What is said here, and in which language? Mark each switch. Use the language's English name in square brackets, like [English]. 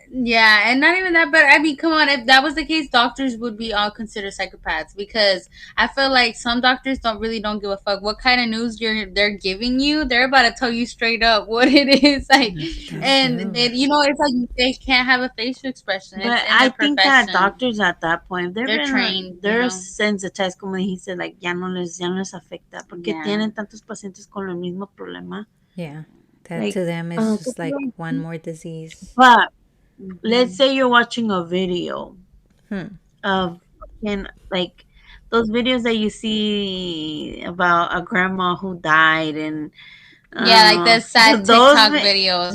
[English] Yeah, and not even that, but I mean, come on, if that was the case, doctors would be all considered psychopaths, because I feel like some doctors don't give a fuck what kind of news they're giving you. They're about to tell you straight up what it is, like, and it's like they can't have a facial expression. But I think that doctors at that point, they're trained. They're sensitized, [Spanish] como dijiste, like ya no les afecta, porque tienen tantos pacientes con el mismo problema. [English] Yeah. That like, to them is just like one more disease. But let's say you're watching a video of, like, those videos that you see about a grandma who died, and like the sad TikTok videos.